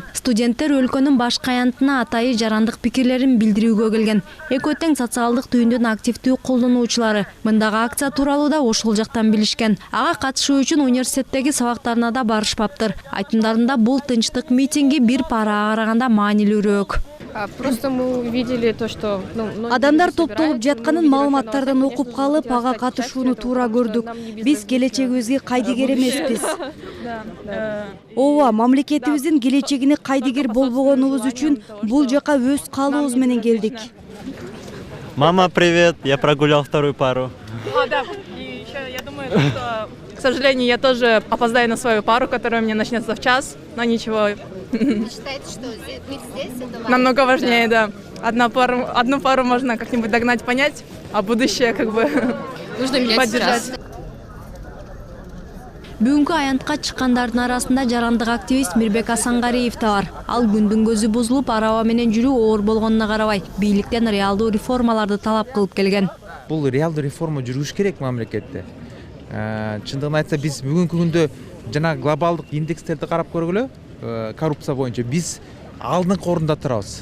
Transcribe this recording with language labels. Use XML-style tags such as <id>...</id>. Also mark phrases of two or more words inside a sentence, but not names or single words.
<ky>Студенттер өлкөнүн башка аянтына атайы жарандык пикирлерин билдирүүгө келген. Экөө тең социалдык түйүндүн активдүү колдонуучулары. Мындагы акция тууралуу да ошол жактан билишкен. Ага катышуу үчүн университеттеги сабактарына да барышпаптыр. Айтымдарында бул тынчтык митинги бир парага караганда маанилүүрөөк.</ky> <ru>Просто мы увидели то, что</ru> <ky>адамдар топтолуп жатканын маалыматтардан окуп калып, ага катышууну туура көрдүк. Биз келечегибизге кайдыгер эмеспиз. Ооба, мамлекетибиздин келечегине кайдыгер болбогонубуз үчүн бул жака өз каалообуз менен келдик.</ky> <ru>Мама, привет! Я прогулял вторую пару. Да. И еще я думаю, что, к сожалению, я тоже опоздаю на свою пару, которая у меня начнется в час, но ничего. Вы считаете, что быть здесь это важно? Намного важнее, да. Одну пару можно как-нибудь догнать, понять, а будущее как бы нужно менять сейчас.</ru> <ky>Бүгүнкү аянтка чыккандардын арасында жарандык активист Мирбек Асангариев да бар. Ал күндүн көзү бузулуп, араба менен жүрүү оор болгонуна карабай, бийликтен реалдуу реформаларды талап кылып келген. Бул реалдуу реформа жүрүш керек мамлекетте. Чындыгын айтса, биз бүгүнкү күндө жана глобалдык индекстерди карап көргүлө, коррупция боюнча биз алдыңкы орунда турабыз.</ky>